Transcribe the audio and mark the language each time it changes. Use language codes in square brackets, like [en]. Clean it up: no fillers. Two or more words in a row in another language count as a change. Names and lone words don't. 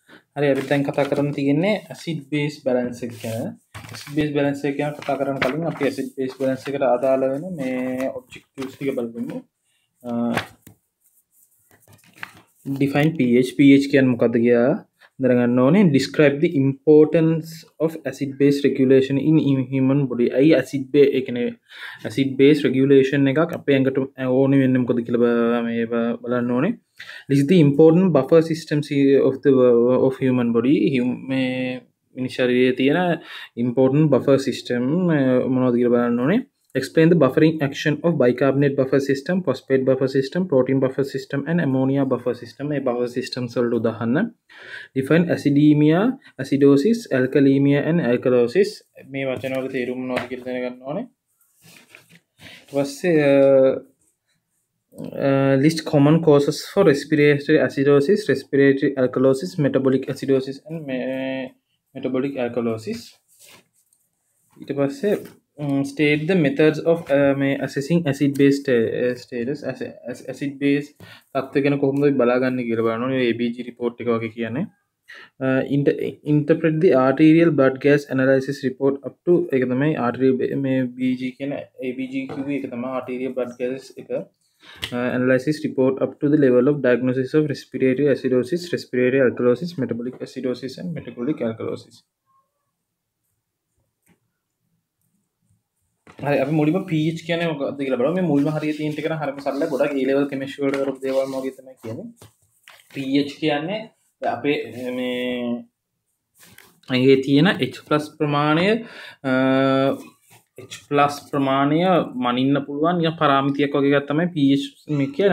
[si] හරි අපි දැන් කතා කරන්න තියෙන්නේ [en] acid base balance [si] එක ගැන. [en] acid base balance [si] එක ගැන කතා කරන්න කලින් අපි ඇසිඩ් බේස් බැලන්ස් එකට අදාළ වෙන මේ ඔබ්ජෙක්ටිව්ස් ටික බලමු. [en] Define pH [si] කියන්නේ මොකක්ද කියලා දැනගන්න ඕනේ. [en] Describe the importance of acid base regulation in human body. [si] අයි [en] acid base [si] ඒ කියන්නේ [en] acid base regulation [si] එකක් අපේ ඇඟට ඕනේ වෙන්නේ මොකද කියලා මේ බලන්න ඕනේ. [en] List the important buffer systems of human body. [si] මේ මිනිස් ශරීරයේ තියෙන [en] important buffer system [si] මොනවද කියලා බලන්න ඕනේ. [en] Explain the buffering action of bicarbonate buffer system, phosphate buffer system, protein buffer system and ammonia buffer system. [si] මේ [en] buffer systems [si] වලට උදාහරණ. [en] Define acidemia, acidosis, alkalemia and alkalosis. [si] මේ වචන වල තේරුම මොනවද කියලා දැනගන්න ඕනේ. ඊට පස්සේ [en] list common causes for respiratory acidosis, respiratory alkalosis, metabolic acidosis and metabolic alkalosis. [si] ඊට පස්සේ [en] state the methods of assessing acid base status. Acid base [si] තත්ත්වය ගැන කොහොමද බලාගන්නේ කියලා බලන්න ඕනේ. [en] ABG report [si] එක වගේ කියන්නේ. [en] Interpret the arterial blood gas analysis report up to [si] ඒක තමයි arterial මේ BG කියන ABG කිව්වේ ඒක තමයි [en] arterial blood gas එක. Analysis report up to the level of diagnosis of respiratory acidosis, respiratory alkalosis, metabolic acidosis and metabolic alkalosis. [si] හරි අපි මුලින්ම pH කියන්නේ මොකක්ද කියලා බලමු. මේ මුල්ම හරිය තියෙන ටික නම් හරියම සරලයි. ගොඩක් [en] A level chemistry [si] වලට කරපු දේවල් වගේ තමයි කියන්නේ. pH කියන්නේ අපේ මේ අයියේ තියෙන H+ ප්‍රමාණය මනින්න පුළුවන් නිකන් පාරාමිතියක් වගේ එකක් තමයි pH මේ කියන්නේ.